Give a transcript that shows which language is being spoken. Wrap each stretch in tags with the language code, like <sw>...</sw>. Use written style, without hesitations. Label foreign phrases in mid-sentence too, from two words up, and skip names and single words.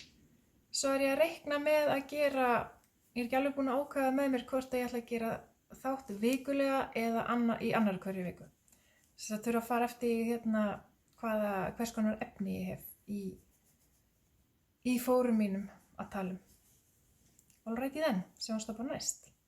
<is>Svo ég að reikna með að gera, ég ekki alveg búin að ákveða með mér hvort ég ætla að gera þátt vikulega eða í annar hverju viku. Þess að þurfa að fara eftir hvers konar efni ég hef í fórum mínum að tala um.</is> <en>All righty then,</en> <is>sjáumst það bara næst.</is>